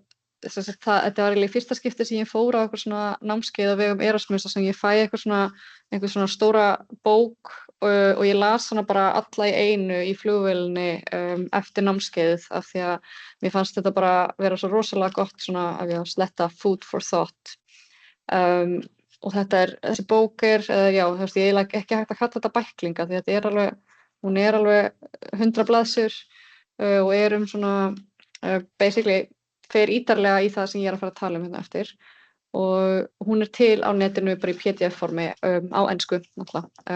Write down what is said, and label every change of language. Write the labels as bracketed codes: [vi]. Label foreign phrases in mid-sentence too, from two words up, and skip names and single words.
[is] þetta var eiginlega í fyrsta skipti sem ég fór á eitthvað svona námskeið á vegum Erasmus sem ég fæ einhver svona stóra bók og ég las hana bara alla í einu í flugvélinni eftir námskeiðið af því að mér fannst þetta bara vera svo rosalega gott svona að ég sletta [en] food for thought [is] og þessi bók já, þú veist, ég ekki hægt að kalla þetta bæklinga því að hún er alveg 100 blaðsjur og er svona basically fer ítarlega í það sem ég er að fara að tala hérna eftir og hún er til á netinu bara í PDF-formi á ensku náttúrulega.